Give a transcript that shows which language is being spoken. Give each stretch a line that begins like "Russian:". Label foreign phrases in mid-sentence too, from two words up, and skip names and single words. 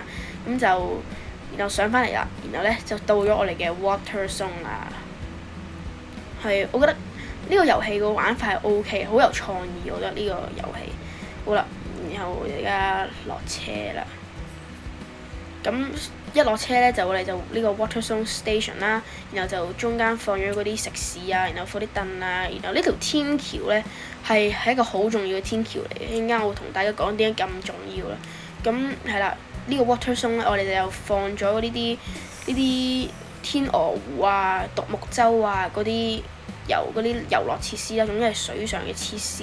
Cantonese: 咁就然後上翻嚟啦，然後咧就到咗我哋嘅
English: water zone
Cantonese: 啦。係，我覺得呢個遊戲個玩法係 OK， 好有創意。我覺得呢個遊戲好啦，然後而家落車啦。咁一落車咧，我哋就呢個
English: water zone station
Cantonese: 啦，然後就中間放咗嗰啲食肆啊，然後放啲凳啊，然後呢條天橋咧係一個好重要嘅天橋嚟嘅，一陣間我會同大家講點解咁重要啦。咁係啦，呢個
English: water zone
Cantonese: 咧，我哋就又放咗呢啲天鵝湖啊、獨木舟啊嗰啲嗰啲遊樂設施啦，總之係水上嘅設施。